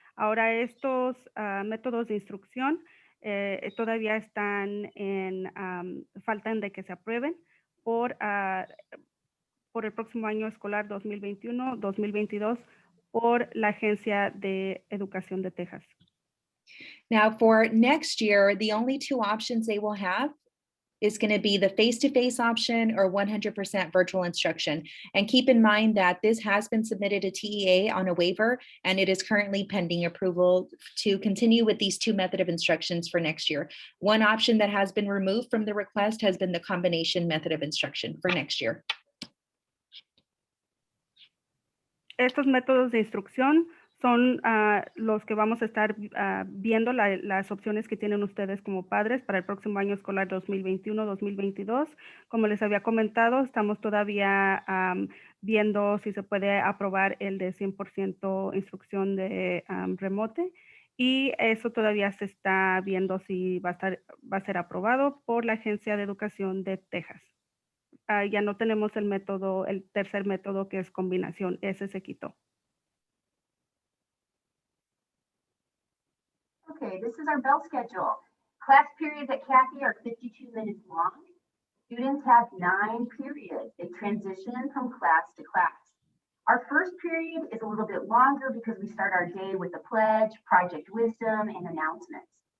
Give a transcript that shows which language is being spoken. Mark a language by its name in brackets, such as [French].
[Spanish] Ahora, estos métodos de instrucción todavía están faltan de que se aprueben por el próximo año escolar 2021-2022 por la Agencia de Educación de Texas. [English] Now, for next year, the only 2 options they will have is going to be the face-to-face option or 100% virtual instruction. And keep in mind that this has been submitted to TEA on a waiver, and it is currently pending approval to continue with these 2 method of instructions for next year. One option that has been removed from the request has been the combination method of instruction for next year. [Spanish] Estos métodos de instrucción son los que vamos a estar viendo las opciones que tienen ustedes como padres para el próximo año escolar 2021-2022. Como les había comentado, estamos todavía viendo si se puede aprobar el de 100% instrucción de remote, y eso todavía se está viendo si va a ser aprobado por la Agencia de Educación de Texas. Ya no tenemos el tercer método, que es combinación. Ese se quitó. [English] Okay, this is our bell schedule. Class periods at Cathey are 52 minutes long. Students have 9 periods. They transition from class to class. Our first period is a little bit longer because we start our day with the pledge, project wisdom, and announcements.